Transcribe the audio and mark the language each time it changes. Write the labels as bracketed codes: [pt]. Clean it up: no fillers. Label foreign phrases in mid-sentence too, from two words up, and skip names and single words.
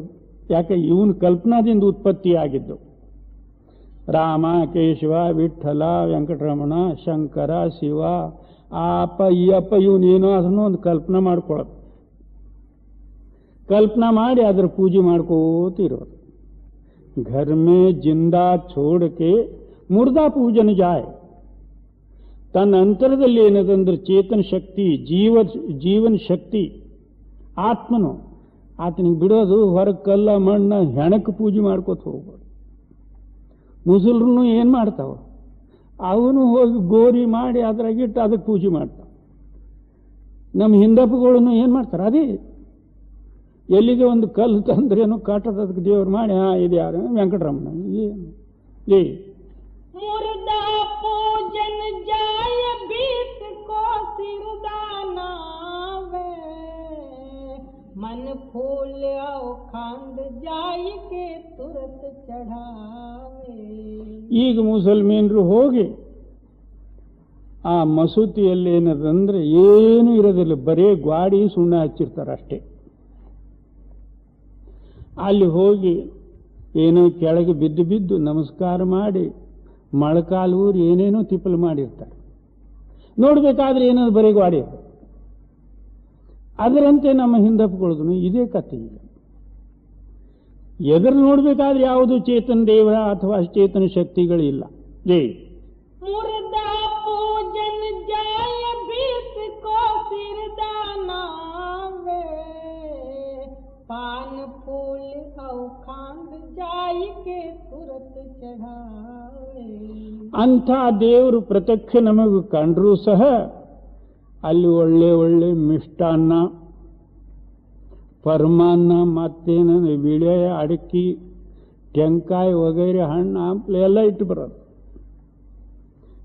[kn] ಯಾಕೆ ಇವನು ಕಲ್ಪನಾದಿಂದ ಉತ್ಪತ್ತಿ ಆಗಿದ್ದು. ರಾಮ, ಕೇಶವ, ವಿಠ್ಠಲ, ವೆಂಕಟರಮಣ, ಶಂಕರ, ಶಿವ, ಆ ಅಪ್ಪ ಈ ಅಪ್ಪ ಇವನೇನೋ ಅದನ್ನು ಒಂದು ಕಲ್ಪನಾ ಮಾಡ್ಕೊಳ್ಳೋದು. ಕಲ್ಪನಾ ಮಾಡಿ ಅದರ ಪೂಜೆ ಮಾಡ್ಕೋತಿರೋದು. [hi] घर में जिंदा छोड़ के मुर्दा पूजन जाए. [kn] ತನ್ನ ಅಂತರದಲ್ಲಿ ಏನದಂದ್ರೆ ಚೇತನ ಶಕ್ತಿ, ಜೀವನ ಶಕ್ತಿ ಆತ್ಮನು ಆತನಿಗೆ ಬಿಡೋದು. ಹೊರಗೆ ಕಲ್ಲ ಮಣ್ಣ ಹೆಣಕ್ಕೆ ಪೂಜೆ ಮಾಡ್ಕೋತ ಹೋಗ್ಬೋದು. ಮುಸಲ್ರು ಏನು ಮಾಡ್ತಾವ, ಅವನು ಹೋಗಿ ಗೋರಿ ಮಾಡಿ ಅದ್ರಾಗಿಟ್ಟು ಅದಕ್ಕೆ ಪೂಜೆ ಮಾಡ್ತಾವ. ನಮ್ಮ ಹಿಂದಪ್ಪಗಳನ್ನು ಏನು ಮಾಡ್ತಾರೆ, ಅದೇ ಎಲ್ಲಿಗೆ ಒಂದು ಕಲ್ಲು ತಂದ್ರೇನು ಕಾಟದ ಅದಕ್ಕೆ ದೇವ್ರು ಮಾಡಿ ಇದು ಯಾರು ವೆಂಕಟರಮಣ. ಏನು [hi] मुर्दा पूजन जाय बीत को सिरदाना वे, मन फूल खांड जाय के तुरत चढ़ावे. [kn] ಈಗ ಮುಸಲ್ಮಾನರು ಹೋಗಿ ಆ ಮಸೂತಿಯಲ್ಲಿ ಏನದಂದ್ರೆ ಏನೂ ಇರೋದಿಲ್ಲ, ಬರೇ ಗ್ವಾಡಿ ಸುಣ್ಣ ಹಚ್ಚಿರ್ತಾರೆ ಅಷ್ಟೇ. ಅಲ್ಲಿ ಹೋಗಿ ಏನೋ ಕೆಳಗೆ ಬಿದ್ದು ಬಿದ್ದು ನಮಸ್ಕಾರ ಮಾಡಿ ಮೊಳಕಾಲು ಊರಿ ಏನೇನೋ ತಿಪ್ಪಲು ಮಾಡಿರ್ತಾರೆ. ನೋಡ್ಬೇಕಾದ್ರೆ ಏನಾದ್ರು ಬರೀ ಗಾಡಿ. ಅದರಂತೆ ನಮ್ಮ ಹಿಂದಪ್ಪಗಳಿಗೂ ಇದೇ ಕಥೆ. ಎದುರು ನೋಡ್ಬೇಕಾದ್ರೆ ಯಾವುದು ಚೇತನ ದೇವರ ಅಥವಾ ಚೇತನ ಶಕ್ತಿಗಳಿಲ್ಲ. ಜೈ [hi] मुर्दा पूजन जाय बीत को सिरदाना वे, पान फूल औ खांड जाय के तुरत चढ़ावे. [kn] ಅಂಥ ದೇವರು ಪ್ರತ್ಯಕ್ಷ ನಮಗೆ ಕಂಡ್ರೂ ಸಹ ಅಲ್ಲಿ ಒಳ್ಳೆ ಒಳ್ಳೆ ಮಿಷ್ಟಾನ್ನ, ಪರಮಾನ್ನ, ಮತ್ತೇನ ವಿಳೆ, ಅಡಿಕೆ, ಟೆಂಕಾಯಿ ವಗೈರೆ ಹಣ್ಣು ಹಂಪಲು ಎಲ್ಲ ಇಟ್ಟು ಬರೋದು.